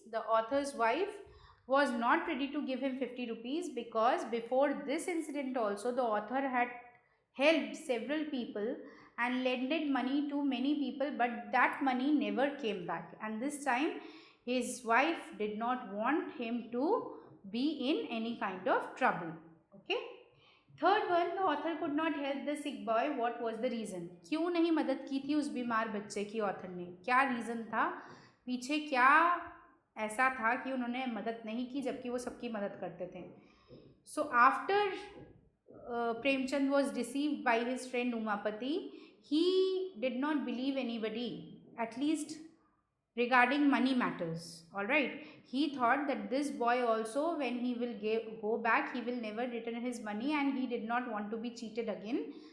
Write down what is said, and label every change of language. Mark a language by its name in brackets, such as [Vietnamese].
[English] The author's wife was not ready to give him 50 rupees because before this incident also the author had helped several people and lended money to many people, but that money never came back, and this time his wife did not want him to be in any kind of trouble. Okay. Third one, the author could not help the sick boy. What was the reason? [Hindi] क्यों नहीं मदद की थी उस बीमार बच्चे की author ने? क्या रीज़न था? पीछे क्या ऐसा था कि उन्होंने मदद नहीं की जबकि वो सबकी मदद करते थे? [English] So after Premchand was deceived by his friend Umapati. He did not believe anybody, at least regarding money matters. All right. He thought that this boy also, when he will go back, he will never return his money, and he did not want to be cheated again.